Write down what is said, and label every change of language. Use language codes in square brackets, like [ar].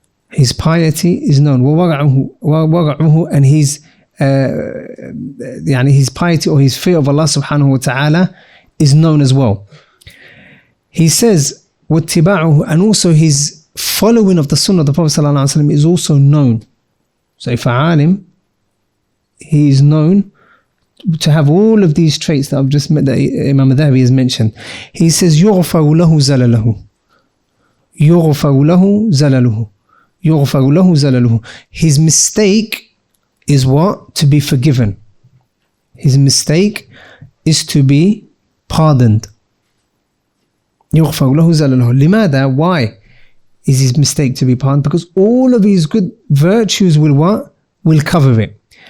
[en] His piety is known. وَوَرَعُهُ, and his piety or his fear of Allah subhanahu wa ta'ala is known as well. He says, وَاتِّبَاعُهُ, and also his following of the sunnah of the Prophet sallallahu alaihi wasallam is also known. So if a alim, he is known to have all of these traits that I've just met, that Imam al-Dhahabi has mentioned. He says, [ar] يُغْفَرُ لَهُ زَلَلَهُ, يُغْفَرُ لَهُ زَلَلُهُ, يُغْفَرُ لَهُ زَلَلُهُ. [en] His mistake is what? To be forgiven. His mistake is to be pardoned. [ar] يُغْفَرُ لَهُ زَلَلُهُ. لماذا? [en] Why is his mistake to be pardoned? Because all of his good virtues will what? Will cover it.